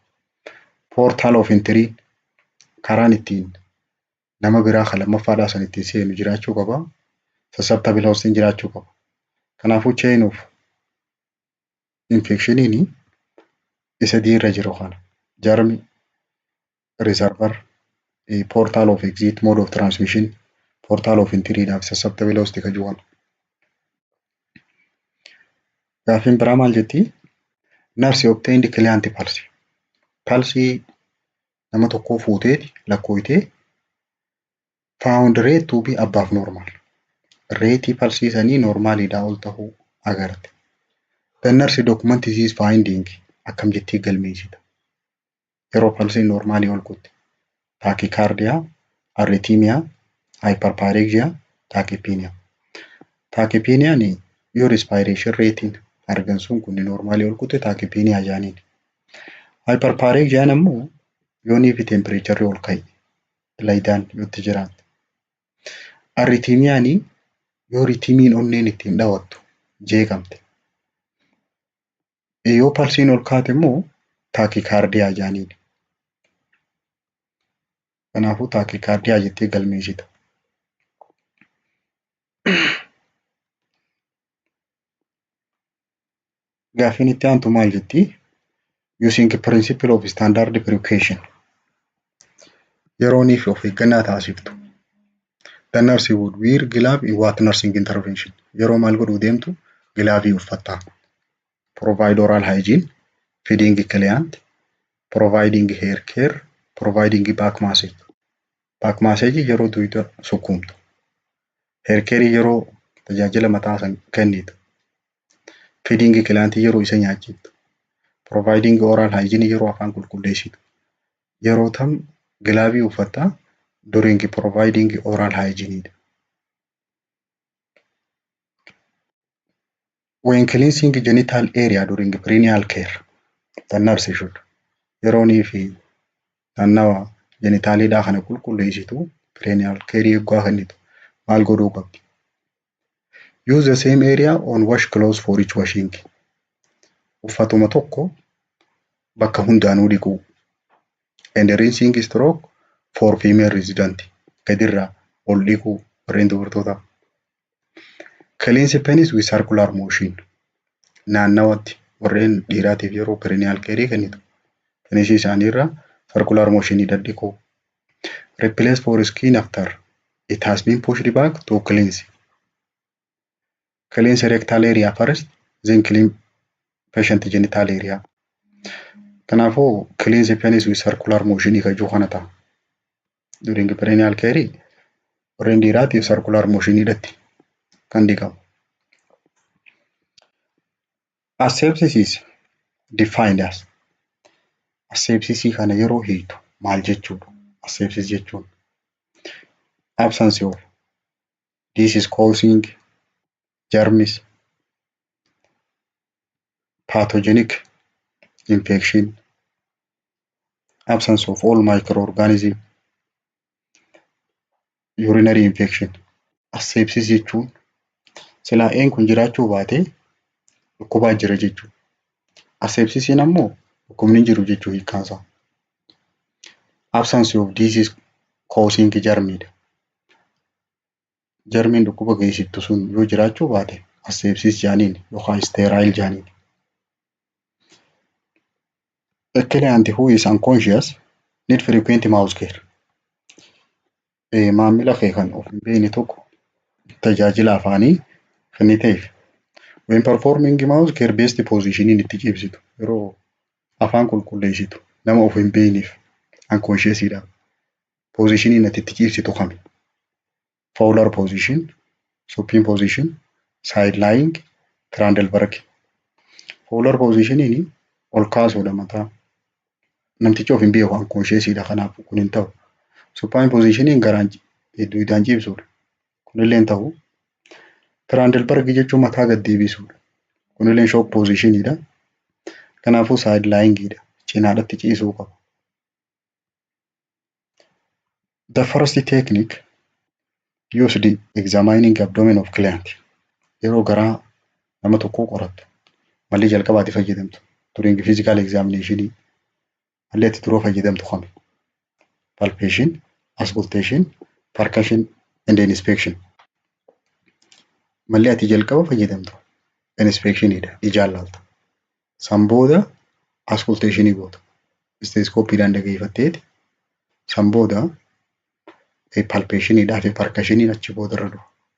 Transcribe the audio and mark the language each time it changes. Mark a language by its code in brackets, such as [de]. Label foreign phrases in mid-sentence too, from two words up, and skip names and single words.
[en] Portal of entry [om] karaan ittiin nama biraa kan lammaffaadhaa san ittiin seenu jiraachuu qaba. [en] Susceptible host [om] jiraachuu qaba. [en] Kanaafuu chain of infectionin [om] isa diirra jiru kana jarmi [en] reservoir portal of exit mode of transmission portal of entry dhaaf susceptible host [om] ka jiru. Gaafiin biraa maal jetti? [en] Nurse obtained client pulse. Pulse [om] nama tokkoo fuuteeti lakkooyitee [en] found rate to be above normal. [om] Reetii pulse sanii normaaliidhaa ol tahuu agarte. [en] The nurse document disease finding [om] akkam jettee galmeessita. Yeroo pulse normaalii ol kutte. [en] Tachycardia, arrhythmia, hyperpyrexia, tachypnea. Tachypnea your respiration rate [om] argan sun kun normaalii ol kutte tachypnea jaaniin. Hyperpyrexia ammoo yoonii fi temperature ol ka'e laayidaan yotti jiraate. Arrhythmia yoo ritimiin onneen ittiin dhawattu jeeqamte. Yoo pulsiin ol kaate immoo tachycardia jaaniin. Kanaafuu tachycardia jettee galmeessita. Gaafiin itti aantu maal jetti? [en] Using principle of standard precaution. [om] Yeroonii fi of eeggannaa taasiftu. [en] The nurse would wear glove in what nursing intervention. [om] Yeroo maal godhuu deemtu gilaavii uffatta. [en] Provide oral hygiene, feeding client, providing hair care, providing back massage. [om] Back massage yeroo duyda sukkuumtu. Hair care yeroo tajaajila mataa san kennitu. Feeding client yeroo isa nyaachiftu. Providing oral hygiene yeroo afaan qulqulleessitu. Yeroo tam gilaavii uffatta [en] during providing oral hygiene. When cleansing genital area during perineal care, the nurse should [om] yeroonii fi naannawa genitaaliidhaa kana qulqulleessitu [en] perineal care [om] eeggaa kennitu maal godhuu qabdi? [en] Use the same area on wash clothes for each washing. [om] Uffatuma tokko bakka hundaanuu dhiquu. [en] And rinsing stroke for female resident. [om] Gadirraa ol dhiquu warreen dubartootaa. [en] Cleanse penis with circular motion. [om] Naannawatti warreen dhiiraatiif yeroo [en] perineal care [om] kennitu. Penis isaaniirra [en] circular motion [om] dadhiquu. [en] Replace for skin after it has been pushed back to cleanse. Cleanse rectal area first, then clean patient genital area. [om] Kanaafuu [en] cleanse penis with circular motion [om] ka jiru kana ta'a. [en] During perineal care [om] warreen dhiiraatiif [en] circular motion [om] dhatti kan dhiqamu. [en] Asepsis is defined as. [om] Asepsis kana yeroo hiitu maal jechuudha? [en] Asepsis jechuun absence of disease causing germs, pathogenic infection, absence of all microorganism, urinary infection. [om] Asepsis jechuun silaa'een kun jiraachuu baate dhukkubaa jira jechuudha. Asepsisiin ammoo dhukkubni jiru jechuu hiikkaansaa. [en] Absence of disease causing germidha. [om] jarmiin dhukkuba geessiftu sun yoo jiraachuu baate asepsis jaaniin yookaan sterile jaaniin. [en] A client who is unconscious need frequent mouth care. [om] Maamila kee kan of hin beekne tokko tajaajila afaanii kenniteef. [en] When performing mouth care best positioning [om] itti ciibsitu yeroo afaan qulqulleessitu nama of hin beekneef unconsciousdha. Positioning ati itti ciibsitu kami? [en] Fowler position, supine position, side lying, Trendelenburg. [om] Fowler positioning ol kaasuudha mataa. Namtichi of hin beeku unconsciousdha kanaaf kun hin ta'u. [en] Supine positioning [om] garaan duudaan ciibsuudha. Kunillee hin ta'u. Trendelenburg jechuun mataa gad deebisuudha. Kunillee [en] shock positionidha. [om] Kanaafuu side lyingidha. Cinaadhatti ciisuu qaba. [en] The first technique used examining abdomen of client. [om] Yeroo garaa nama tokkoo qorattu malli jalqabaatti fayyadamtu [en] during physical examination [om] malli ati duroo fayyadamtu kami? [en] Palpation, auscultation, percussion and inspection. [om] Malli ati jalqaba fayyadamtu inspectionidha. Ijaan laalta. San booda auscultationii goota. Stethoscopeedhaan dhaggeeffatteeti. San booda palpationidhaa fi percussioniin achi booda irra dhufa.